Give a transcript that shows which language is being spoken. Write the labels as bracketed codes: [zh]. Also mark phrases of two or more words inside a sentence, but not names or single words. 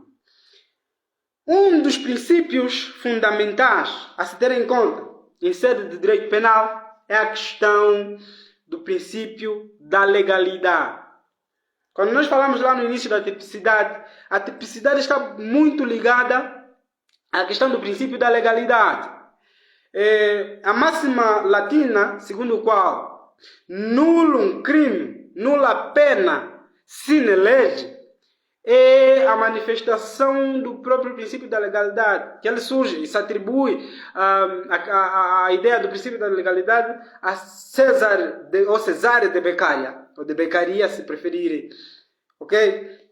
[pt] Um dos princípios fundamentais a se ter em conta em sede de direito penal é a questão do princípio da legalidade. Quando nós falamos lá no início da tipicidade, a tipicidade está muito ligada à questão do princípio da legalidade. A máxima latina, segundo o qual [la] nullum crime, nulla pena sine lege, [pt] é a manifestação do próprio princípio da legalidade, que ele surge e se atribui a ideia do princípio da legalidade a Cesare de Beccaria, ou de Beccaria se preferirem. Okay?